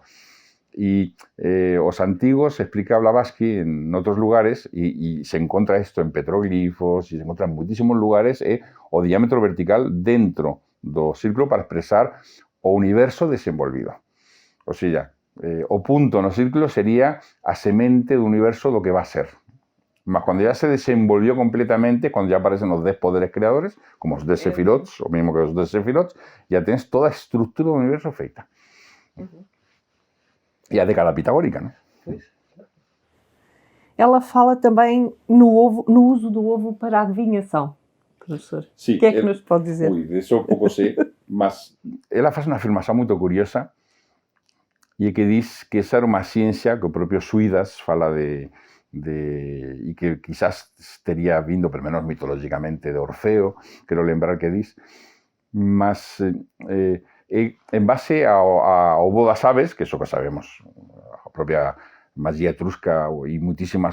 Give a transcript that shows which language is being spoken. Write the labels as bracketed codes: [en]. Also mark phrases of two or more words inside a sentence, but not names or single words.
[gl] E os antigos, explica Blavatsky en outros lugares, e se encontra isto en petroglifos, e se encontra en muitísimos lugares, é o diámetro vertical dentro do círculo para expresar o universo desenvolvido. [es] O sea, [gl] o punto no círculo sería a semente do universo do que va a ser. Mas cando ya se desenvolvió completamente, cando ya aparecen os 10 poderes creadores, como os 10 sefirots, o mismo que os 10 sefirots, ya tens toda a estructura do universo feita. [pt] E a década pitagórica, não? Ela fala também no uso do ovo para a adivinhação, professor. [gl] Sí, [pt] o que é que nos pode dizer? [gl] De eso pouco sei, mas ela faz unha afirmación moito curiosa e que diz que esa era unha ciencia que o propio Suidas fala e que quizás tería vindo, pelo menos mitológicamente, de Orfeo, quero lembrar que diz, mas en base ao ovo das aves, que eso que sabemos, a propia magia etrusca e muitísimas